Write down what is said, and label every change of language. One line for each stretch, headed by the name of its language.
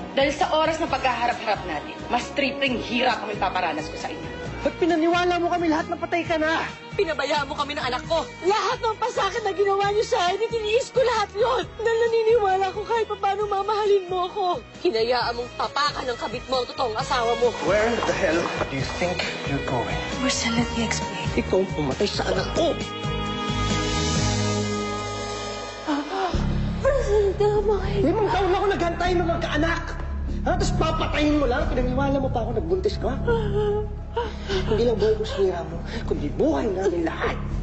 Filipino: Dahil sa oras na pagkaharap-harap natin, mas tripling hirap ang ipaparanas ko sa inyo. Ba't pinaniwala mo kami lahat na patay ka na? Pinabayaan mo kami ng anak ko. Lahat ng pasakit na ginawa niyo sa akin, tiniis ko lahat yon. Dahil naniniwala ko kahit paano mamahalin mo ako. Hinayaan mong tapakan ng kabit mo ang totoong asawa mo.
English: Where the hell do you think you're going? Marcel, let me explain.
Filipino: Ikaw ang pumatay sa anak ko! Marcel, tama kayo. 5 taon na ako naghantay na magkaanak! Ha? Tapos papatayin mo lang? Pinaniwala mo pa ako nagbuntis ka? Hindi lang buhay ko sinira mo, kundi buhay namin lahat.